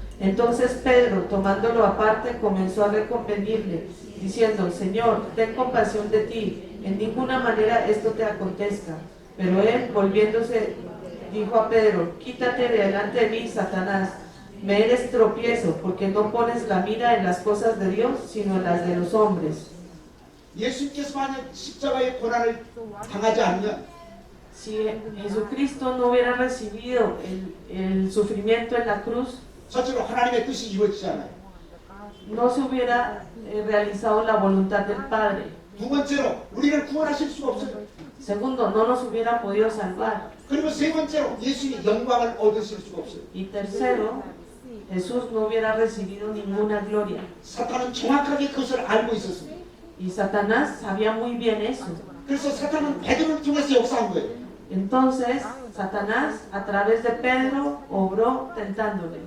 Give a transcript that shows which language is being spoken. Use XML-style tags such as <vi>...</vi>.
<es>Entonces Pedro, tomándolo aparte, comenzó a reconvenirle, diciendo: Señor, ten compasión de ti, en ninguna manera esto te acontezca. Pero él, volviéndose, dijo a Pedro: Quítate de delante de mí, Satanás, me eres tropiezo, porque no pones la mira en las cosas de Dios, sino en las de los hombres.</es> <ko>예수님께서 만약 십자가의 고난을 당하지 않으면</ko> <es>Si Jesucristo no hubiera recibido el sufrimiento en la cruz,</es> <ko>첫째로 하나님의 뜻이 이루어지지 않아요.</ko> <es>no se hubiera realizado la voluntad del Padre.</es> <ko>두 번째로 우리를 구원하실 수가 없어요.</ko> <es>Segundo, no nos hubiera podido salvar.</es> <ko>그리고 세 번째로 예수님이 영광을 얻으실 수가 없어요.</ko> <es>Y tercero, Jesús no hubiera recibido ninguna gloria.</es> <ko>사탄은 정확하게 그것을 알고 있었습니다.</ko> <es>Y Satanás sabía muy bien eso.</es> <ko>그래서 사탄은 베드로를 통해서 역사한 거예요.</ko> <es>Entonces, Satanás, a través de Pedro, obró tentándole.</es>